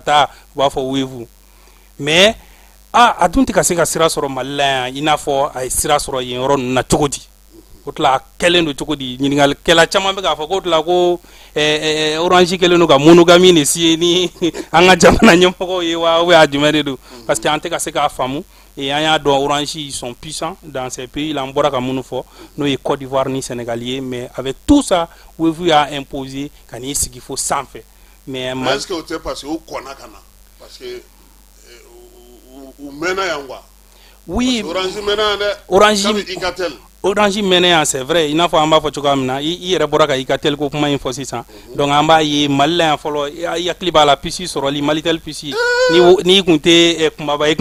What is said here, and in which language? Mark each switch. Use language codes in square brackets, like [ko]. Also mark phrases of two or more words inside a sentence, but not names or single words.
[bm] taa u b'a fɔ wevu mais a dun tɛ ka se ka sira sɔrɔ Mali la yan i n'a fɔ a ye sira sɔrɔ yen yɔrɔ ninnu na cogo di o tila a kɛlen don cogo di ɲininkalikɛla caman bɛ k'a fɔ k'o tila ko Orange kɛlen don ka monogamie de siye ni an ka jamana ɲɛmɔgɔw ye wa [fr] ou bien [bm] a jumɛn de don parce que an tɛ ka se k'a faamu et an y'a dɔn Orange [fr] ils sont puissants dans ces pays là [bm] an bɔra ka minnu fɔ n'o ye Côte d'Ivoire ni Sénégal ye [fr] mais avec tout ça [bm] wevu y'a imposé ka n'i sigi fo sanfɛ mais [fr] est-ce que [bm] o tɛ parce que u kɔnna ka na parce que u mɛnna yan quoi [fr] oui [bm] Orange mɛnna yan dɛ Orange Icatel Orange mɛnɛ yan [fr] c'est vrai [bm] i n'a fɔ an b'a fɔ cogoya min na i yɛrɛ bɔra ka Icatel ko kuma in fɔ sisan donc an b'a ye Mali la yan fɔlɔ i hakili b'a la puce sɔrɔli Malitel puce n'i kun tɛ kumaba i kun tɛ